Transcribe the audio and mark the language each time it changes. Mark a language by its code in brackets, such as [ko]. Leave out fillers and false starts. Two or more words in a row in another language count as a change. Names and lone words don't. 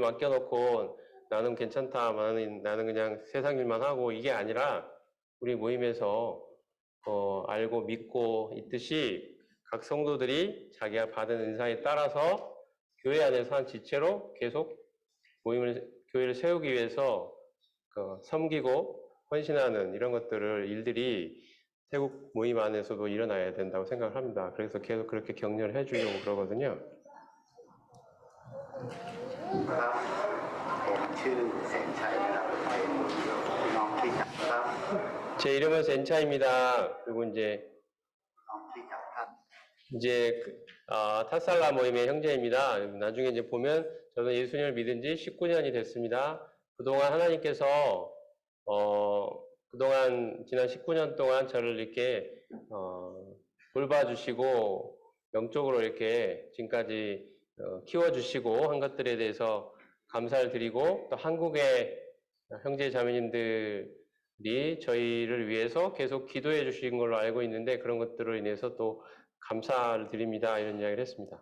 [ko] 맡겨놓고 나는 괜찮다, 나는 그냥 세상 일만 하고 이게 아니라 우리 모임에서 알고 믿고 있듯이 각 성도들이 자기가 받은 은사에 따라서 교회 안에서 한 지체로 계속 교회를 세우기 위해서 섬기고 헌신하는 이런 일들이 태국 모임 안에서도 일어나야 된다고 생각을 합니다. 그래서 계속 그렇게 격려를 해주려고 그러거든요. [th] ครับผมชื่อแสนชัยนะครับเป็นพี่น้องที่จักครับ [ko] 제 이름은 센차입니다. 그리고 이제 [th] พี่น้องที่จักท่าน [ko] 타살라 모임의 형제입니다. 나중에 이제 보면 저는 예수님을 믿은 지 19년이 됐습니다. 그동안 하나님께서 그동안 지난 19년 동안 저를 이렇게 돌봐주시고 영적으로 이렇게 지금까지 키워주시고 한 것들에 대해서 감사를 드리고 또 한국의 형제 자매님들이 저희를 위해서 계속 기도해 주신 걸로 알고 있는데 그런 것들로 인해서 또 감사를 드립니다. 이런 이야기를 했습니다.